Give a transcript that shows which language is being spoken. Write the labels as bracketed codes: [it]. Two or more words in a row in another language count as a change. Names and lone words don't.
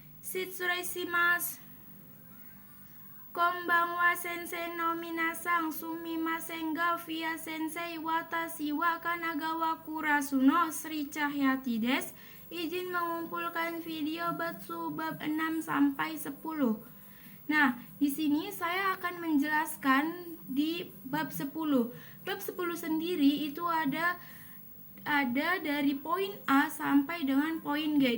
[ja] 失礼します. こんばんは先生の皆さん、すみませんがvia先生、私は神奈川クラスのSri Cahyatiです. [id] Izin mengumpulkan video Batsu bab 6 sampai 10. Nah, di sini saya akan menjelaskan di bab 10. Bab 10 sendiri itu ada dari poin A sampai dengan poin G.